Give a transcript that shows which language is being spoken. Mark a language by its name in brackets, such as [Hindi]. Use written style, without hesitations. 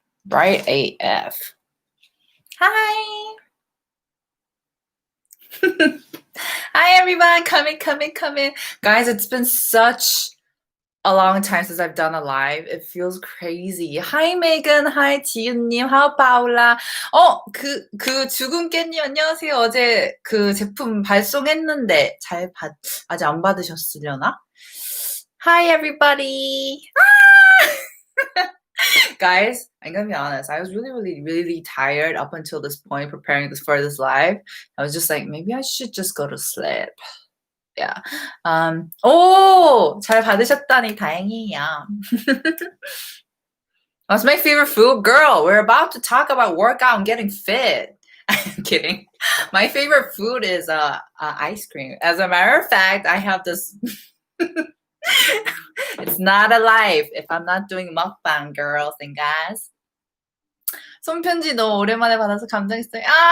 [English] Bright AF. Hi. Hi everyone, come in. Guys, it's been such a long time since I've done a live. It feels crazy. Hi Megan, hi 지윤님, hi Paula. [Korean] 그 죽은 깨님 안녕하세요. 어제 그 제품 발송했는데 아직 안 받으셨으려나? [English] Hi everybody. Guys, I'm gonna be honest. I was really tired up until this point preparing for this live. I was just like, maybe I should just go to sleep. Yeah. [Korean] 잘 받으셨다니 다행이에요. [English] What's my favorite food? Girl, we're about to talk about workout and getting fit. I'm kidding. My favorite food is ice cream. As a matter of fact, I have this It's not a live if I'm not doing mukbang, girls and guys. [Korean] 손편지 너무 오랜만에 받아서 감동했어요.